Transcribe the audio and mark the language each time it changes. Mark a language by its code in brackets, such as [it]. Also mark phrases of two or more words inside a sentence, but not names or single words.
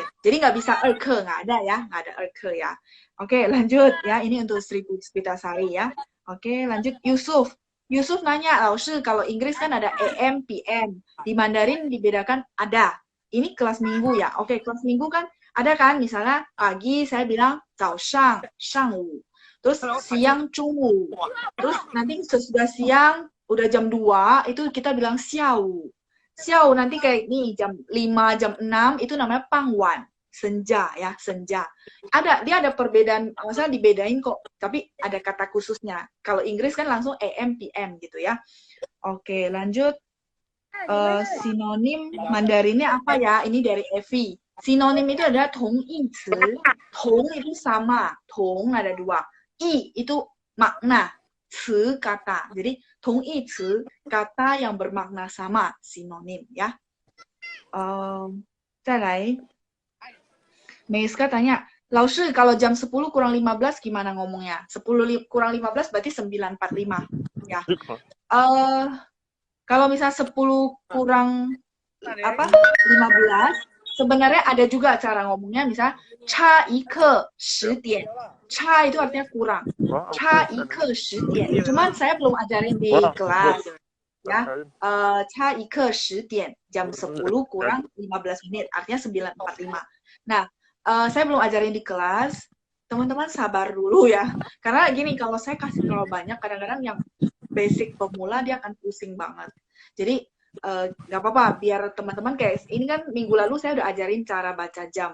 [id] Jadi nggak bisa 2课, nggak ada ya, nggak ada 2课 ya. Oke, lanjut ya. Ini untuk Sri Puspitasari ya. Oke, lanjut Yusuf. Yusuf nanya, Laoshi, kalau Inggris kan ada AM, PM. Di Mandarin dibedakan ada. Ini kelas minggu ya. Oke, kelas minggu kan ada kan, misalnya pagi saya bilang [zh] 早上, 上午. [id] Terus siang, 中午. Terus nanti sesudah siang, udah jam 2, itu kita bilang 下午. 下午 nanti kayak nih, jam 5, jam 6, itu namanya 傍晚. Senja ya, senja. Dia ada perbedaan, maksudnya dibedain kok, tapi ada kata khususnya. Kalau Inggris kan langsung AM, PM gitu ya. Oke, lanjut. Sinonim Mandarinnya apa ya? Ini dari Evi. Sinonim itu adalah [zh] 同义词. [id] Tong itu sama, tong ada 2. I itu makna, ci kata. Jadi [zh] 同义词, [id] kata yang bermakna sama, sinonim ya. 再来 Meiska tanya, Laoshi, kalau jam 10 kurang 15 gimana ngomongnya? 10 kurang 15 berarti 9.45 ya. Kalau misalnya 10 kurang 15, sebenarnya ada juga cara ngomongnya, misalnya [zh] 差1刻10点. [id] Cha itu artinya kurang. [zh] 差1刻10点. [id] Cuman saya belum ajarin di kelas ya. [zh] 差1刻10点, [id] jam 10 kurang 15 menit, artinya 9.45. Nah, saya belum ajarin di kelas, teman-teman sabar dulu ya. Karena gini, kalau saya kasih terlalu banyak, kadang-kadang yang basic pemula dia akan pusing banget. Jadi nggak apa-apa, biar teman-teman kayak ini kan minggu lalu saya udah ajarin cara baca jam.